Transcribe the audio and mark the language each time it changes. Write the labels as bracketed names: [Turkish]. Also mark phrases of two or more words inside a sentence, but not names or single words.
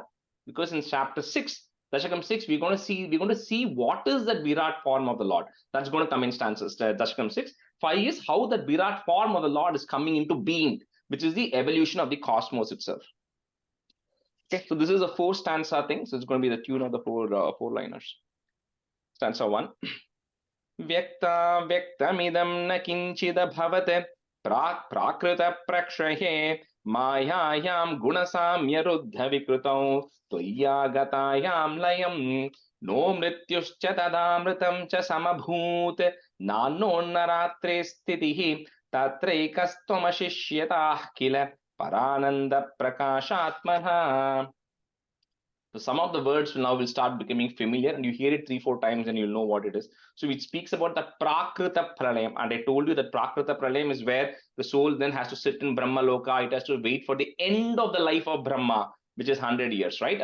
[English] Because in chapter 6, Dasakam 6, we're going to see what is that Virat form of the Lord. That's going to come in stanzas. Dasakam 6. 5 is how the Virat form of the Lord is coming into being, which is the evolution of the cosmos itself. Okay, so this is a 4 stanza thing. So it's going to be the tune of the four liners. Stanza 1. [Sanskrit] Vyakta vyaktamidam na kinchida bhavate prakrita prakshaye Mayayam gunasamya ruddha vikrutau Tvayagatayam layam No mrityuscha tadamritam cha samabhut Nano naratre stitihi Tatraikastvamashishyatah kila Parananda prakashatmaha. [English] So some of the words will start becoming familiar, and you hear it 3-4 times and you'll know what it is. So it speaks about the [Sanskrit] Prakrita Pralayam, [English] and I told you that [Sanskrit] Prakrita Pralayam [English] is where the soul then has to sit in Brahma Loka. It has to wait for the end of the life of Brahma, which is 100 years, right?